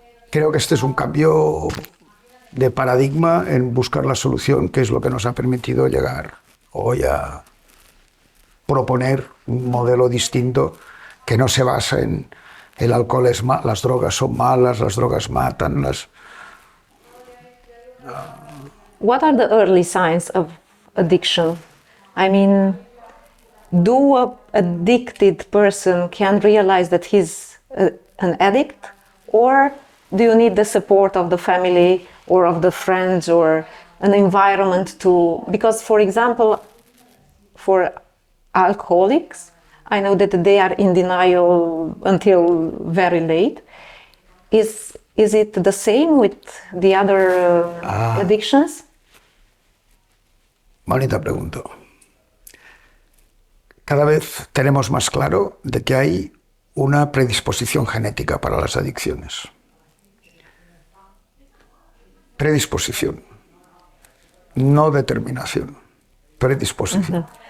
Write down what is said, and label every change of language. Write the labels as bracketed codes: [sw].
[es] Creo que este es un cambio de paradigma en buscar la solución, que es lo que nos ha permitido llegar hoy a proponer un modelo distinto que no se basa en el alcohol es malo, las drogas son malas, las drogas matan. [en] What are the early signs of addiction? I mean, do a addicted person can realize that he's an addict, or do you need the support of the family or of the friends or an environment to, because for example, for alcoholics, I know that they are in denial until very late. Is it the same with the other addictions? [es] Bonita pregunta. Cada vez tenemos más claro de que hay una predisposición genética para las adicciones. Predisposición, no determinación, predisposición.